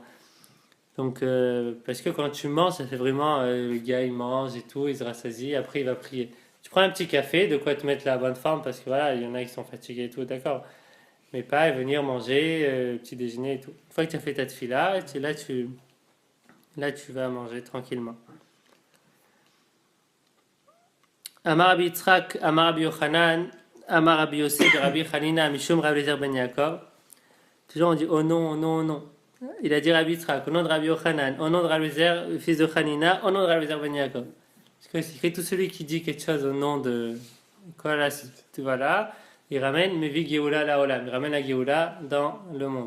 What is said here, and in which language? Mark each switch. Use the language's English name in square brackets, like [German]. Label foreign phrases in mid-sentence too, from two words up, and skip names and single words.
[French] Donc, parce que quand tu manges, ça fait vraiment. Le gars, il mange et tout, il se rassasie, après, il va prier. Tu prends un petit café, de quoi te mettre la bonne forme, parce que voilà, il y en a qui sont fatigués et tout, d'accord. Mais pas venir manger, petit déjeuner et tout. Une fois que tu as fait ta tefila, là, tu vas manger tranquillement. [Hebrew] אמר רבי יצחק, אמר רבי יוחנן, אמר רבי יוסי, רבי חנינא, משום רבי אליעזר בן יעקב. [French] Toujours on dit oh non, oh non, oh non. Il a dit Rabbi Yitzchak, au nom de Rabbi Yochanan, au nom de Rabbi Eliezer, fils de Chanina, au nom de Rabbi Eliezer ben Yaakov. Parce que c'est écrit tout celui qui dit quelque chose au nom de. Voilà, il ramène [Hebrew] מביא גאולה לעולם, [French] il ramène la Geoula dans le monde.